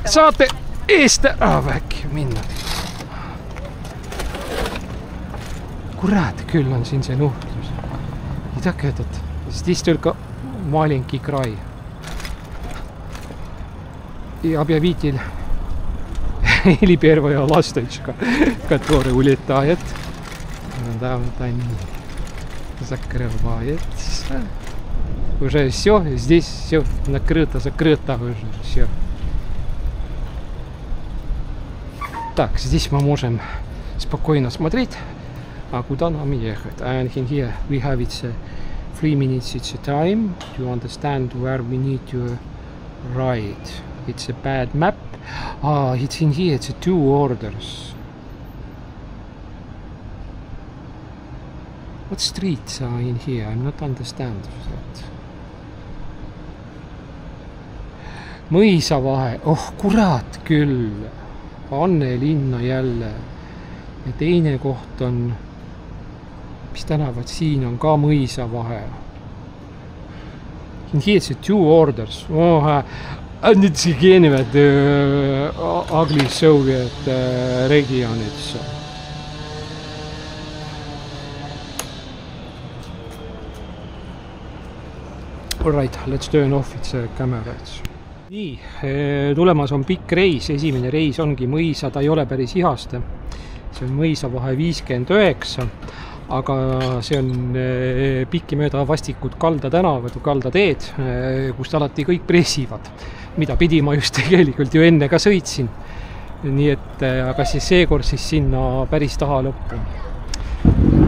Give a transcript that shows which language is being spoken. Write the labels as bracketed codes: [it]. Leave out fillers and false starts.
[et] Saate eest ära väki minna. Kurat, küll on siin see nuhtlus. [ru] И так здесь только маленький край. И объявитель или первая ласточка, которая улетает. Да, вот они закрываются. Уже все, здесь все накрыто, закрыто уже все. Так, здесь мы можем спокойно смотреть, а куда нам ехать. [en] And in here we have it 3 minutes it's a time to understand where we need to ride. It's a bad map. It's in here, it's 2 orders. What streets are in here? I'm not understand that. [et] Mõisavahe, kurat küll. Anne linna jälle. Ja teine koht on, mis tänavad siin on ka Mõisavahe. [en] In here it's 2 orders. And it's again with the ugly Soviet region. Alright, let's turn off its camera. [et] Nii, tulemas on pikk reis. Esimene reis ongi Mõisa, ta ei ole päris Ihaste. See on Mõisavahe 59. Aga see on pikki mööda vastikud kaldatänavad või kaldateed, kust alati kõik pressivad. Mida pidi ma just tegelikult ju enne ka sõitsin. Nii et, aga siis seekord siis sinna päris taha lõppu.